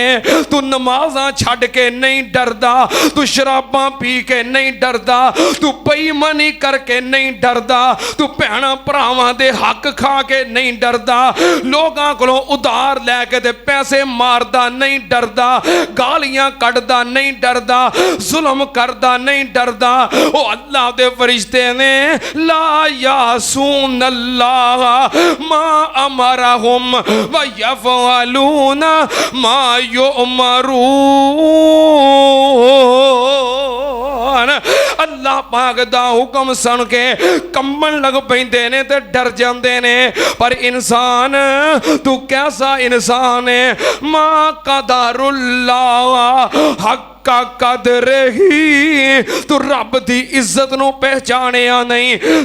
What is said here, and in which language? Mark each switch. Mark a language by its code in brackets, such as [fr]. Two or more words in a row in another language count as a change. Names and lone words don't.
[pa] تو نمازاں چھڈ کے نہیں ڈردا، تو شراباں پی کے نہیں ڈردا، تو بے ایمانی کرکے نہیں ڈردا، تو بھیناں بھراواں دے حق کھا کے نہیں ڈردا، لوگاں کولوں ادھار لیکے تے پیسے ماردا نہیں ڈردا، گالیاں کڈھدا نہیں ڈردا، ظلم کردا نہیں ڈردا. او اللہ دے فرشتے نے [ar] لا يعصون الله ما أمرهم ويفعلون ما يؤمرون. [pa] اللہ پاک دا حکم سن کے کمبن لگ پیندے نے تے ڈر جاندے نے. پر انسان، تو کیسا انسان ہے? [ar] ما قدروا الله حق قدره, [pa] تو رب دی عزت نو پہچانیا نہیں.